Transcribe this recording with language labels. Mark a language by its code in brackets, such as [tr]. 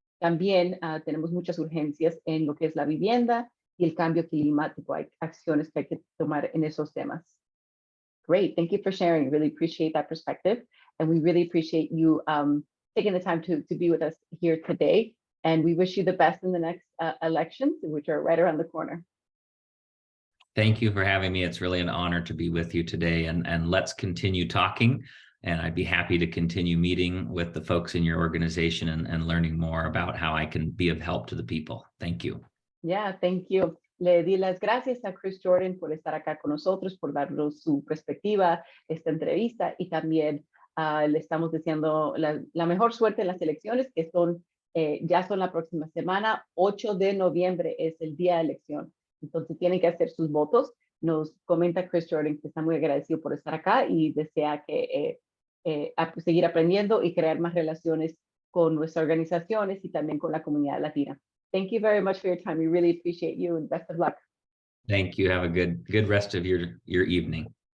[es] También tenemos muchas urgencias en lo que es la vivienda y el cambio climático. Hay acciones que hay que tomar en esos temas. [en] Great, thank you for sharing. Really appreciate that perspective, and we really appreciate you taking the time to be with us here today. And we wish you the best in the next elections, which are right around the corner. Thank you for having me. It's really an honor to be with you today, and let's continue talking. And I'd be happy to continue meeting with the folks in your organization and learning more about how I can be of help to the people. Thank you. Yeah, thank you. [es] Le di las gracias a Chris Jordan por estar acá con nosotros, por darnos su perspectiva, esta entrevista, y también le estamos deseando la mejor suerte en las elecciones, que ya son la próxima semana. 8 de noviembre es el día de elección. Entonces tienen que hacer sus votos. Nos comenta Chris Jordan que está muy agradecido por estar acá y desea que seguir aprendiendo y crear más relaciones con nuestras organizaciones y también con la comunidad latina. [en] Thank you very much for your time. We really appreciate you, and best of luck. Thank you. Have a good rest of your evening.